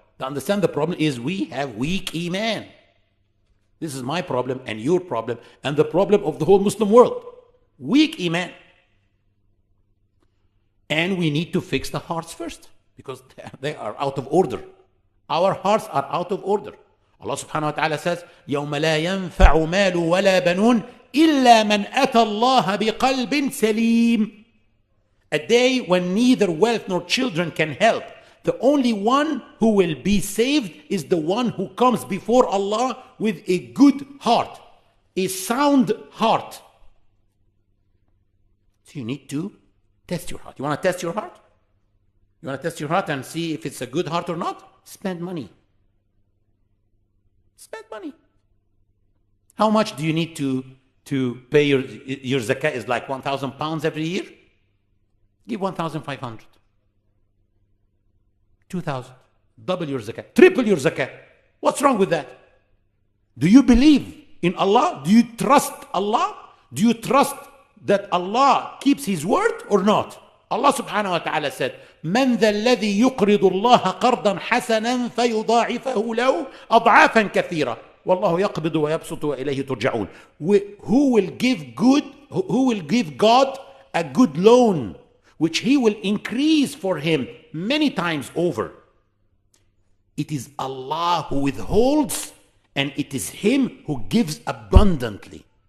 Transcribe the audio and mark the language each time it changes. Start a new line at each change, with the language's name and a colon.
English: To understand the problem is we have weak Iman. This is my problem and your problem and the problem of the whole Muslim world. Weak Iman. And we need to fix the hearts first, because they are out of order. Our hearts are out of order. Allah subhanahu wa ta'ala says,
Arabic: يَوْمَ لَا يَنْفَعُ مَالُ وَلَا بَنُونَ إِلَّا مَنْ أَتَى اللَّهَ بِقَلْبٍ سَلِيمٍ.
English: A day when neither wealth nor children can help. The only one who will be saved is the one who comes before Allah with a good heart, a sound heart. So you need to test your heart. You want to test your heart? You want to test your heart and see if it's a good heart or not? Spend money. Spend money. How much do you need to pay your zakah? Is like 1,000 pounds every year? Give 1,500. 2,000. Double your zakah. Triple your zakah. What's wrong with that? Do you believe in Allah? Do you trust Allah? Do you trust that Allah keeps His word or not? Allah subhanahu wa ta'ala said,
Arabic: من ذا الذي يقرض الله قرضا حسنا فيضاعفه له أضعافا كثيرة والله يقبض ويبسط وإليه ترجعون.
English: Who will give God a good loan which He will increase for him many times over? It is Allah who withholds, and it is Him who gives abundantly.